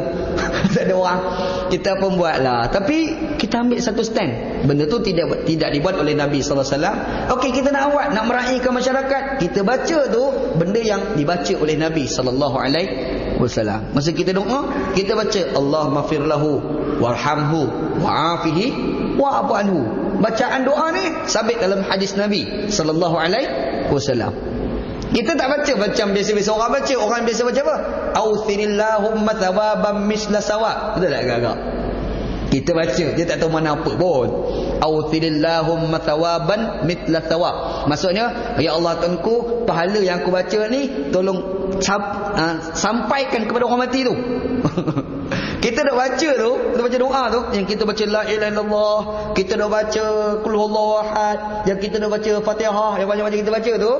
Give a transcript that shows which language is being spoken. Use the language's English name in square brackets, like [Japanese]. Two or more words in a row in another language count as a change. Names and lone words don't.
[Malay] Tak ada orang. Kita pun buatlah. Tapi kita ambil satu stand. Benda tu tidak dibuat oleh Nabi [Arabic] صلى الله عليه وسلم. [Malay] Okey, kita nak buat, nak meraihkan masyarakat. Kita baca tu benda yang dibaca oleh Nabi [Arabic] صلى الله عليه وسلم. [Malay] Masa kita doa, kita baca [Arabic] اللهم اغفر له وارحمه وعافه واعف عنه. [Malay] Bacaan doa ni sabit dalam hadis Nabi [Arabic] صلى الله عليه وسلم. [Malay] Kita tak baca macam biasa-biasa orang baca. Orang biasa baca apa? [Arabic] آثر اللهم ثوابا مثل سواء. [Malay] Betul tak agak-agak? Kita baca, dia tak tahu mana apa pun. [Arabic] آثر اللهم ثوابا مثل سواء. [Malay] Maksudnya, ya Allah Tuhanku, pahala yang aku baca ni tolong sampaikan kepada orang mati tu. Kita dah baca tu, kita baca doa tu, yang kita baca [Arabic] لا إله إلا الله, [Malay] kita dah baca [Arabic] قل هو الله أحد, [Malay] yang kita dah baca Fatihah, yang banyak-banyak kita baca tu.